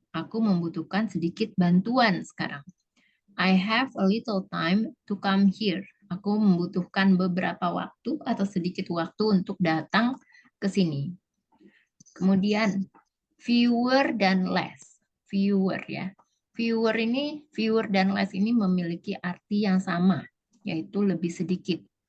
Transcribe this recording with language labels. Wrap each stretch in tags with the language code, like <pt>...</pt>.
<id>Aku membutuhkan sedikit bantuan sekarang.</id> <en>I have a little time to come here.</en> <id>Aku membutuhkan beberapa waktu atau sedikit waktu untuk datang ke sini. Kemudian fewer dan less. Fewer ya. Fewer dan less ini memiliki arti yang sama, yaitu lebih sedikit.</id>